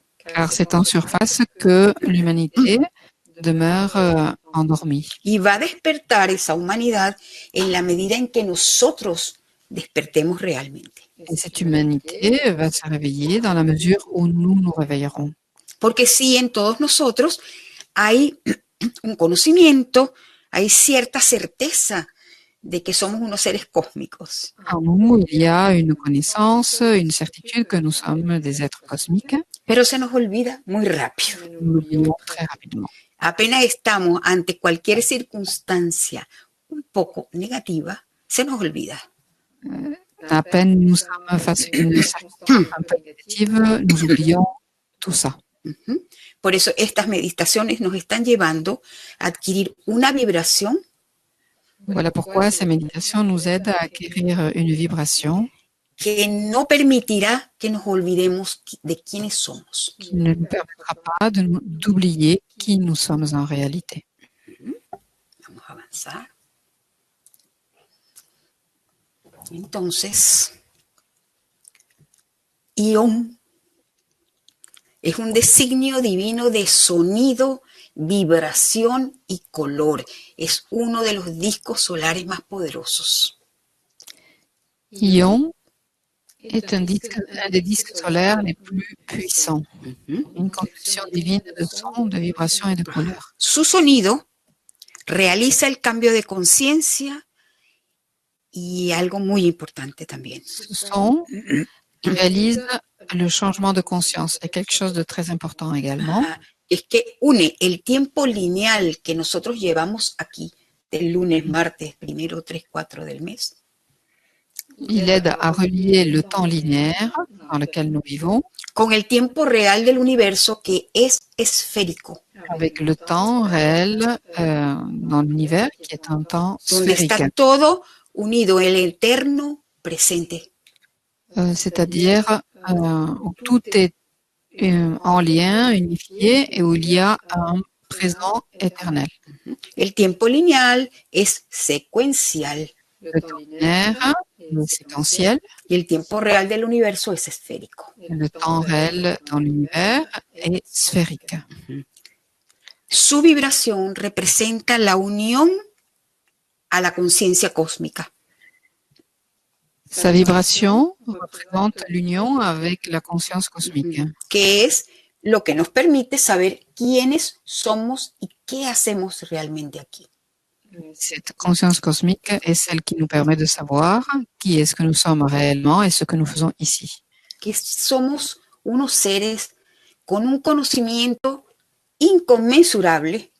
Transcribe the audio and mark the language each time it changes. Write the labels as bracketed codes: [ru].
[fr] Car c'est en surface que l'humanité demeure endormie. [es] Y va a despertar esa humanidad en la medida en que nosotros despertemos realmente. [fr] Et cette humanité va se réveiller dans la mesure où nous nous réveillerons. [es] Porque sí, en todos nosotros hay un conocimiento, hay cierta certeza de que somos unos seres cósmicos. [fr] En nous, il y a une connaissance, une certitude que nous sommes des êtres cosmiques. [es] Pero se nos olvida muy rápido. [fr] Nous l'oublions très rapidement. [es] Apenas estamos ante cualquier circunstancia un poco negativa, se nos olvida. [fr] À peine nous sommes face à une circonstance un peu négative, nous oublions tout ça. [es] Por eso estas meditaciones nos están llevando a adquirir una vibración. [fr] Voilà pourquoi ces méditations nous aident à acquérir une vibration [es] que no permitirá que nos olvidemos de quiénes somos. [fr] qui ne nous permettra pas d'oublier qui nous sommes en réalité. [es] Vamos a avanzar. Entonces, Ión es un designio divino de sonido, vibración y color. Es uno de los discos solares más poderosos. [fr] Ion est un des disques solaires les plus puissants, une conception divine de son, de vibration et de couleur. [es] Su sonido realiza el cambio de conciencia y algo muy importante también. [fr] Ce son réalise le changement de conscience et quelque chose de très important également. [es] Es que une el tiempo lineal que nosotros llevamos aquí, del lunes, martes, primero, 3, 4 del mes, [fr] Il aide à relier le temps linéaire dans lequel nous vivons [es] con el tiempo real del universo que es esférico, [fr] avec le temps réel dans l'univers qui est un temps [es] donde [fr] sphérique, [es] está todo unido, el eterno presente. [fr] c'est-à-dire où tout est en lien, unifié et où il y a un présent éternel. [es] El tiempo lineal es secuencial [fr] Le temps linéaire est séquentiel [es] y el tiempo real del universo es esférico. [fr] et le temps réel dans l'univers est sphérique. [es] Su vibración representa la unión a la conciencia cósmica. [fr] Sa vibration représente l'union avec la conscience cosmique, [es] Que es lo que nos permite saber quiénes somos y qué hacemos realmente aquí. [fr] Cette conscience cosmique est celle qui nous permet de savoir qui est-ce que nous sommes réellement et ce que nous faisons ici. [es] Que somos unos seres con un conocimiento inconmensurable,